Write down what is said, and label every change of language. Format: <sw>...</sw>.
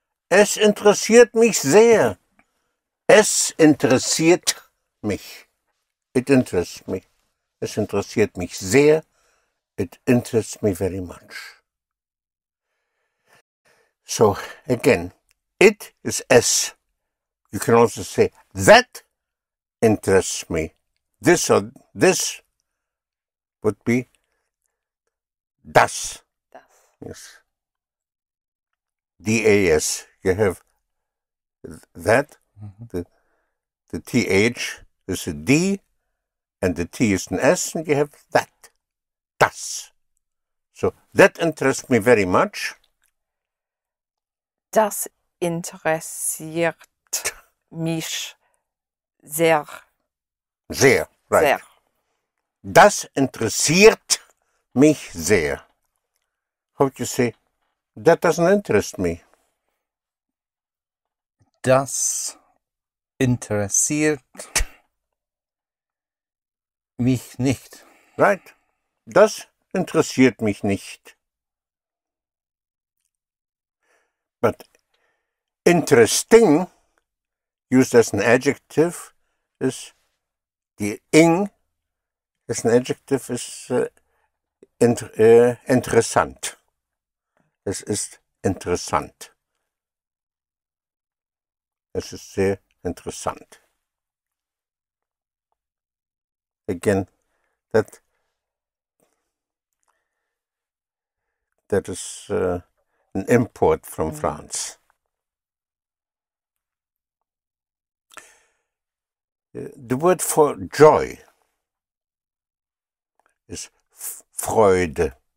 <de>Es interessiert mich sehr. Es interessiert mich.</de> <en>It interests me.</en> <de>Es interessiert mich sehr.</de> <en>It interests me very much. So, again, it is S. You can also say, that interests me. This or this would be das.</en> <de>Das.</de> <en>Yes. DAS. You have that. The TH is a D, and the T is an S, and you have that. Das. So, that interests me very much.</en> <de>Das interessiert mich sehr. Sehr, right. Sehr. Das interessiert mich sehr.</de> <en>How would you say, that doesn't interest me?</en> <de>Das interessiert mich nicht.</de> <en>Right.</en> <de>Das interessiert mich nicht.</de> <en>But interesting, used as an adjective, is the ing as an adjective is interessant.</en> <de>Es ist interessant. Es ist sehr interessant.</de> <en>Again, that is an import from France. The word for joy is Freude.</en>